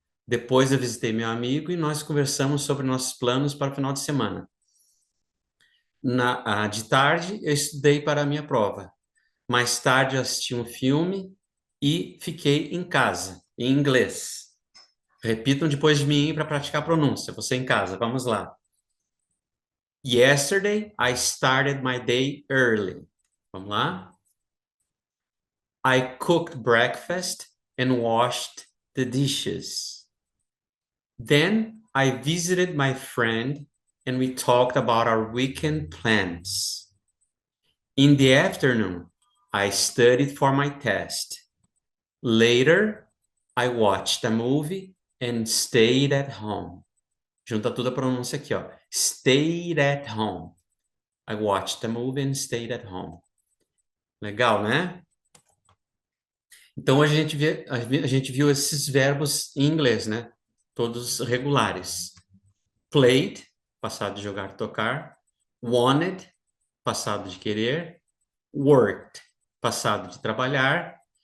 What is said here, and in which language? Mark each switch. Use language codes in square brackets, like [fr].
[pt] Depois eu visitei meu amigo e nós conversamos sobre nossos planos para o final de semana. De tarde, eu estudei para a minha prova. Mais tarde, eu assisti um filme e fiquei em casa, em inglês. Repitam depois de mim para praticar a pronúncia. Você em casa, vamos lá. [en] Yesterday, I started my day early. [pt] Vamos lá. [en] I cooked breakfast and washed the dishes. Then, I visited my friend and we talked about our weekend plans. In the afternoon, I studied for my test. Later, I watched a movie and stayed at home. [pt] Junta toda a pronúncia aqui, ó. [en] Stayed at home. I watched a movie and stayed at home. [pt] Legal, né? Então, hoje a gente viu esses verbos em inglês, né? Todos regulares. Played, passado de jogar, tocar. Wanted, passado de querer. Worked, passado de trabalhar.